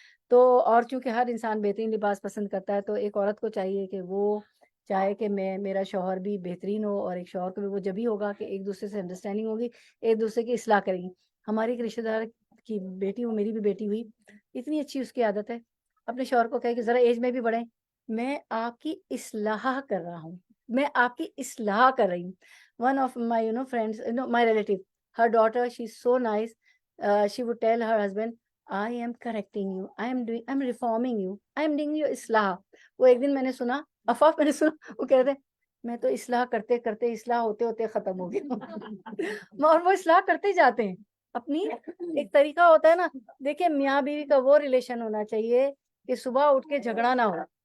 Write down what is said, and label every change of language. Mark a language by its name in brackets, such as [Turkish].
[Urdu] تو اور چونکہ ہر انسان بہترین لباس پسند کرتا ہے تو ایک عورت کو چاہیے کہ وہ چاہے کہ میرا شوہر بھی بہترین ہو، اور ایک شوہر کو بھی وہ جبھی ہوگا کہ ایک دوسرے سے انڈرسٹینڈنگ ہوگی، ایک دوسرے کی اصلاح کرے گی. ہماری ایک رشتہ دار کی بیٹی، وہ میری بھی بیٹی ہوئی، اتنی اچھی اس کی عادت ہے اپنے شوہر کو کہے کہ ذرا ایج میں بھی بڑھیں، میں آپ کی اصلاح کر رہا ہوں، میں آپ کی اصلاح کر رہی ہوں. [English] One of my friends, my relative, her daughter, she's so nice. She would tell her husband, I am correcting you, I'm reforming you, I'm doing your اصلاح. [Urdu] وہ ایک دن میں نے سنا، افاف میں نے سنا، وہ کہہ رہے تھے میں تو اصلاح کرتے کرتے اصلاح ہوتے ہوتے ختم ہو گیا. اور وہ اصلاح کرتے جاتے ہیں. اپنی ایک طریقہ ہوتا ہے نا. دیکھیں میاں بیوی کا وہ ریلیشن ہونا چاہیے کہ صبح اٹھ کے جھگڑا نہ ہو.